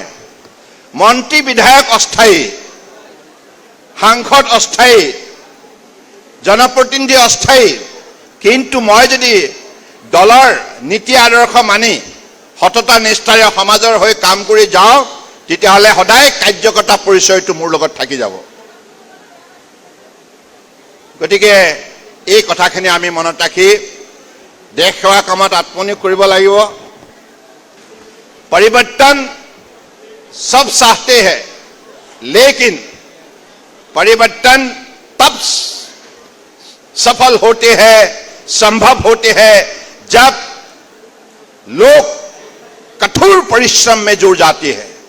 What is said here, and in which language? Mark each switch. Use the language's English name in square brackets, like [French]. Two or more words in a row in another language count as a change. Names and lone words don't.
[Assamese] মন্ত্ৰী বিধায়ক অস্থায়ী, সাংসদ অস্থায়ী, জনপ্ৰতিনিধি অস্থায়ী, কিন্তু মই যদি দলৰ নীতি আদৰ্শ মানি সততা নিষ্ঠাৰে সমাজৰ হৈ কাম কৰি যাওঁ, তেতিয়াহ'লে সদায় কাৰ্যকৰ্তা পৰিচয়টো মোৰ লগত থাকি যাব। গতিকে এই কথাখিনি আমি মনত ৰাখি দেশ সেৱা কামত আত্মনিয়োগ কৰিব লাগিব। [Hindi] परिवर्तन सब चाहते हैं, लेकिन परिवर्तन तब सफल होते हैं, संभव होते हैं, जब लोग कठोर परिश्रम में जुड़ जाते हैं।